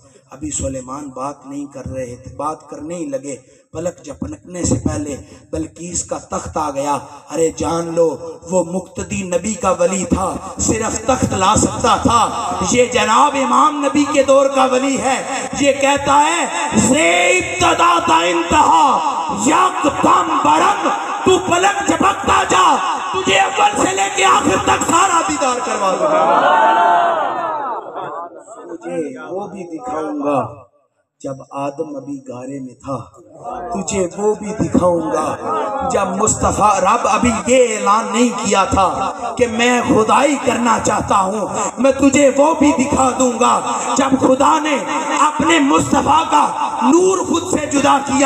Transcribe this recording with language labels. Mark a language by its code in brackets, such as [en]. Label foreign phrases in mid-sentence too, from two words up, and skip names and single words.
[ur] ابھی سلیمان بات نہیں کر رہے تھے، بات کرنے ہی لگے، پلک جھپکنے سے پہلے بلقیس کا تخت آ گیا۔ ارے جان لو، وہ مقتدی نبی کا ولی تھا، صرف تخت لا سکتا تھا۔ یہ جناب امام نبی کے دور کا ولی ہے، یہ کہتا ہے سے [fa] ابتدا تا انتہا یک دم برم، [ur] تو پلک جھپکتا جا، تجھے اول سے لے کے آخر تک سارا دیدار کروا دوں گا۔ تجھے وہ بھی دکھاؤں گا جب آدم ابھی گارے میں تھا، تجھے وہ بھی دکھاؤں گا جب مصطفیٰ رب ابھی یہ اعلان نہیں کیا تھا کہ میں خدائی کرنا چاہتا ہوں، میں تجھے وہ بھی دکھا دوں گا جب خدا نے اپنے مصطفیٰ کا نور خود سے جدا کیا۔